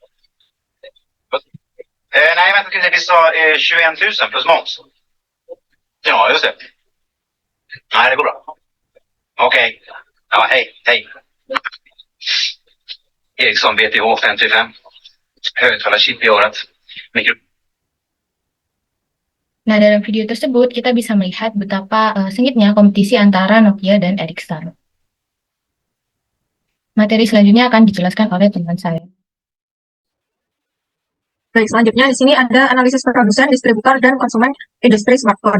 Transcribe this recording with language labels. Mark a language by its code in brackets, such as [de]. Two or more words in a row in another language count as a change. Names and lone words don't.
[sv] Nej, vänta, vi sa 21 000 plus moms. Ja, just det. Nej, det går bra. Okej. Ja, hej. Ericsson BTH 55. Högtalarchip i örat. [id] Nah, dalam video tersebut kita bisa melihat betapa sengitnya kompetisi antara Nokia dan Ericsson. Materi selanjutnya akan dijelaskan oleh teman saya. Baik, selanjutnya di sini ada analisis produsen, distributor, dan konsumen industri smartphone.